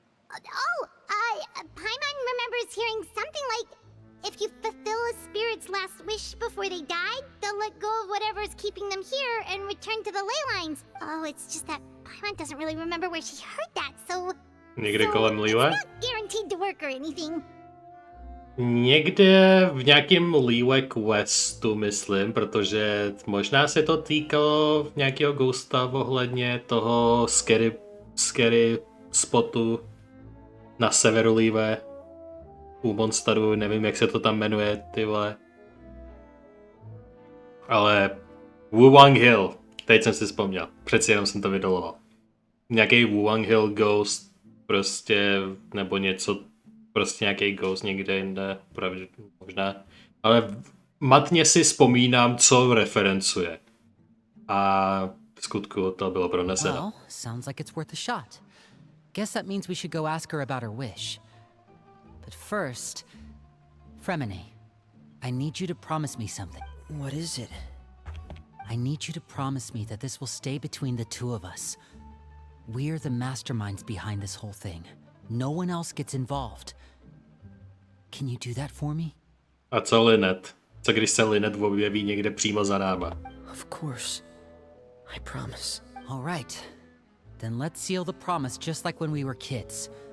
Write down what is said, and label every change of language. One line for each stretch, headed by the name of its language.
English: Paimon remembers hearing something like, if you fulfill a spirit's last wish before they died, they'll let go of whatever's keeping them here and return to the ley lines. Oh, it's just that Paimon doesn't really remember where she heard that, so...
Czech: Někde kolem Liyue?
English: It's not guaranteed to work or anything.
Czech: Někde v nějakém Liyue questu, myslím, protože možná se to týkalo nějakého ghosta ohledně toho scary spotu na severu Liyue u monsteru, nevím, jak se to tam jmenuje, ty vole. Ale Wuwang Hill, teď jsem si vzpomněl, přeci jenom jsem to vydoloval. Nějaký Wuwang Hill ghost, prostě, nebo něco, prostě nějaký ghost někde jinde, pravdě, možná. Ale matně si vzpomínám, co referencuje. A v skutku to bylo proneseno.
English: Well, sounds like it's worth a shot. Guess that means we should go ask her about her wish. But first, Fremine, I need you to promise me something. What is it? I need you to promise me that this will stay between the two of us. We're the masterminds behind this whole thing. No one else gets involved. Can you do that for me?
Czech: A co Lynette? Co když se Lynette objeví někde přímo za náma?
English: Of course. I promise. All right. Then let's seal the promise just like when we were kids.